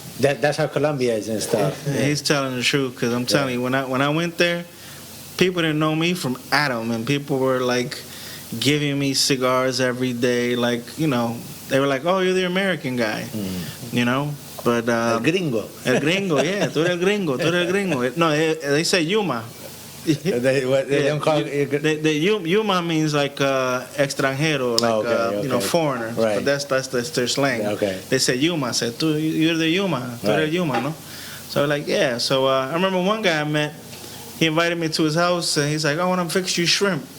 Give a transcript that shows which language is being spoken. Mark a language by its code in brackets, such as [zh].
[en] Yeah, that's how Colombia is and stuff. He's telling the truth because I'm telling you, when I went there, people didn't know me from Adam, and people were like giving me cigars every day, like they were like, "Oh, you're the American guy," you know. But [es] El gringo. el gringo, [en] yeah, [es] tú eres el gringo, tú eres el gringo. [en] No, they say Yuma. They don't call The Yuma means like [es] extranjero, [en] like Okay. foreigner. Right. But that's their slang. Okay. They say Yuma. I said, you're the Yuma. [es] Tú [en] Right. [es] eres Yuma, no? [en] So like, yeah. So I remember one guy I met. He invited me to his house, and he's like, "I want to fix you shrimp."